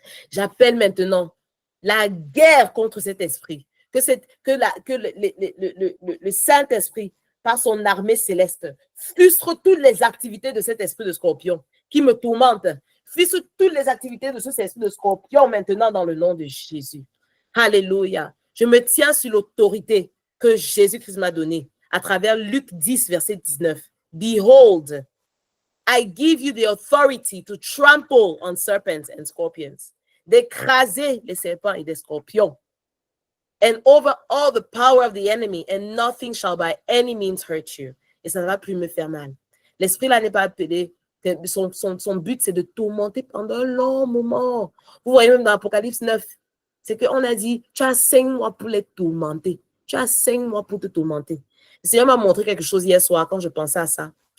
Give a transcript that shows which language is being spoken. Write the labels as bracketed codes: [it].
[fr] J'appelle maintenant la guerre contre cet esprit, que le Saint-Esprit, par son armée céleste, frustre toutes les activités de cet esprit de scorpion qui me tourmente, frustre toutes les activités de cet esprit de scorpion maintenant dans le nom de Jésus. Alléluia. Je me tiens sur l'autorité que Jésus-Christ m'a donnée à travers Luc 10, verset 19. [en] Behold, I give you the authority to trample on serpents and scorpions, [fr] d'écraser les serpents et des scorpions, [en] and over all the power of the enemy, and nothing shall by any means hurt you. [fr] Et ça ne va plus me faire mal. L'esprit là n'est pas appelé, son but c'est de tourmenter pendant un long moment. Vous voyez même dans Apocalypse 9, c'est qu'on a dit, tu as 5 mois pour les tourmenter. Tu as 5 mois pour te tourmenter. Le Seigneur m'a montré quelque chose hier soir quand je pensais à ça.